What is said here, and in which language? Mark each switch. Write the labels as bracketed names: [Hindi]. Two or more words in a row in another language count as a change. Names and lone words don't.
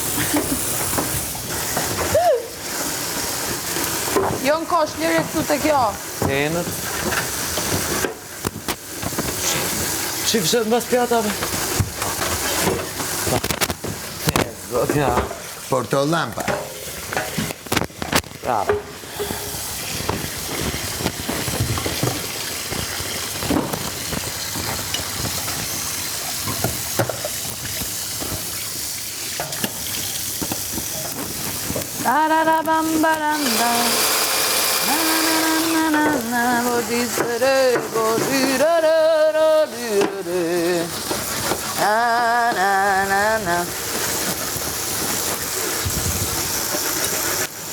[Albanian] Jo në kosh, lirë këtu të kjo. Enët. Shifë mbas pjatave. Zot, ja. Porto lampa. Ja. Da-da-da-bam-ba-dam-da. Na-na-na-na-na-na. Bo-di-da-da, bo-di-da-da-da-di-da-da. Na-na-na-na.